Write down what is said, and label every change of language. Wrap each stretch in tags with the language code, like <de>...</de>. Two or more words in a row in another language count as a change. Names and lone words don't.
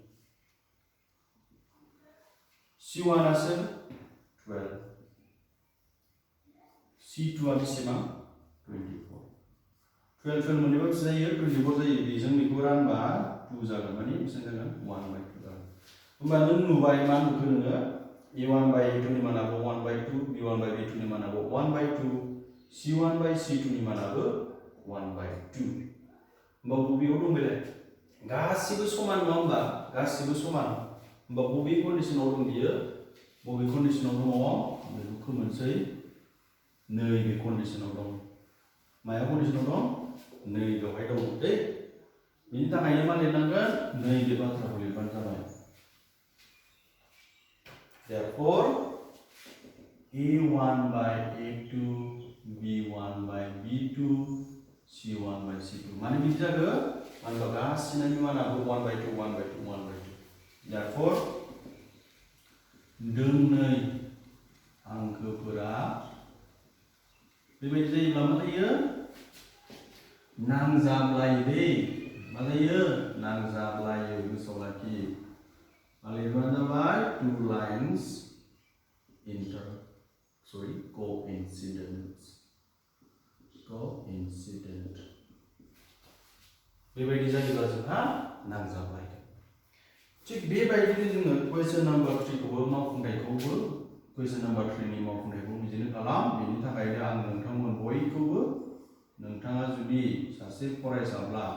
<brx>c1 आ सोर 12 c2 आ बेसेबां 24 12 मोननैबा बेसे जायो 24 जायो बेजों बेखौ रानबा 2 जागोन माने बेसेबां जागोन 1 by 2 जागोन होमबा नों नुबाय मा नुखो नोङो a1 by a2 नि मानाबो 1 by 2 b1 by b2 नि मानाबो 1 by 2 c1 by c2 नि मानाबो 1 by 2 होमबा बबेयाव दं बेलाय गासिबो समान नङा होमबा गासिबो समान होमबा बबे कन्डिशनाव दं बियो बबे कन्डिशनाव दङ बेखौ खोमोनसै नैबे कन्डिशनाव दं माया कन्डिशनाव दं नै बेवहाय दं दै बिनि थाखायनो मा लिरनांगोन नैबे बाथ्राखौ लिरबानो जाबाय therefore a1 by a2 b1 by b2 c1 by c2 माने बिदि जागोन मानोबा गासिनाबो मानाबो 1 by 2 1 by 2 1 by 2 therefore दोंनै हांखोफोरा बेबायदि जायोब्ला मा जायो नांजाबलायो दै मा जायो नांजाबलायो गोसोआव लाखि मा लिरबानो जाबाय</brx> <en>two lines</en> <brx>coincident बेबायदि जायोब्ला जोंहा नांजाबलायो थिग बेबायदिनो जोङो</brx> <en>question number</en> <brx>3 खौबो मावफुंनायखौबो</brx> <en>question number</en> <brx>3 नि मावफुंनायखौ बिदिनो खालाम बेनि थाखायनो आं नोंथांमोन बयखौबो नोंथाङा जुदि सासे फरायसाब्ला</brx>